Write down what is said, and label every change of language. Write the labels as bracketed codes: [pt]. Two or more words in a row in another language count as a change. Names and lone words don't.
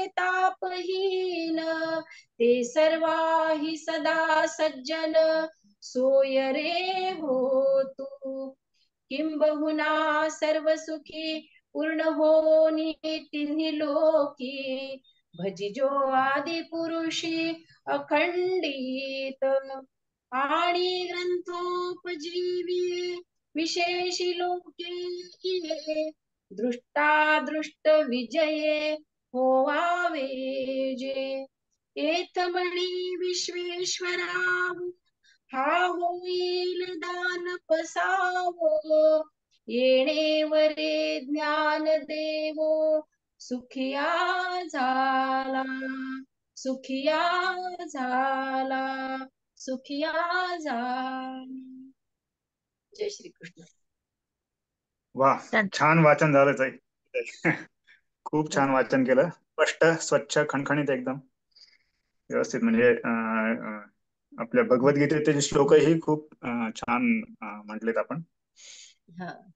[mr] तापहीन ते सर्वाही सदा सज्जन सोय रे हो तू किंबहुना सर्व सुखी पूर्ण होनी तिन्ही लोकी भजिजो आदि पुरुषी अखंडित आणि ग्रंथोपजीवी विशेषी लोके दृष्टादृष्ट विजये होवावे जे एथ म्हणी विश्वेश्वराव हा होईल दान पसावो येणे वरे ज्ञान देवो सुखिया झाला सुखिया झाला सुखिया झाला. जय श्री कृष्ण. वा, छान वाचन झालं ताई. खूप छान वाचन केलं. स्पष्ट, स्वच्छ, खणखणीत एकदम व्यवस्थित. म्हणजे आपल्या भगवद्गीतेचे श्लोकही खूप छान म्हटलेत आपण. हा.